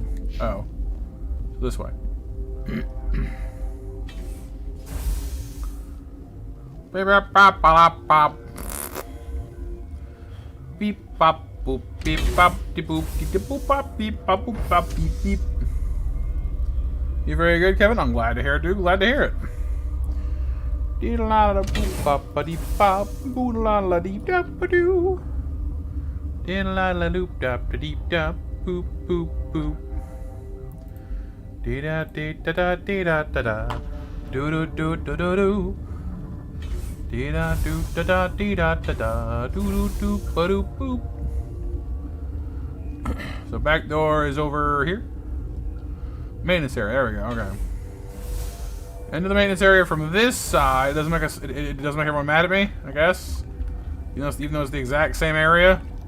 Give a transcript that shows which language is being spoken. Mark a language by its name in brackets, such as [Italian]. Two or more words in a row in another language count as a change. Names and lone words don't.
[English] Oh. So this way. Beep bop bop bop. Beep bop boop beep bop de boop de boop bop beep bop boop bop beep beep. You're very good, Kevin. I'm glad to hear it, dude. Glad to hear it. Dee la la boop bop ba dee bop boo la la dee da ba doo. Dee la la loop da ba dee da boop boop boop. Dee da dee da da dee da da da. Do do do do do do. Dee da do da da dee da da da. Do do do ba do boop. So back door is over here. Maintenance area. There we go. Okay. Into the maintenance area from this side. It doesn't make us. It doesn't make everyone mad at me, I guess. You know, even though it's the exact same area.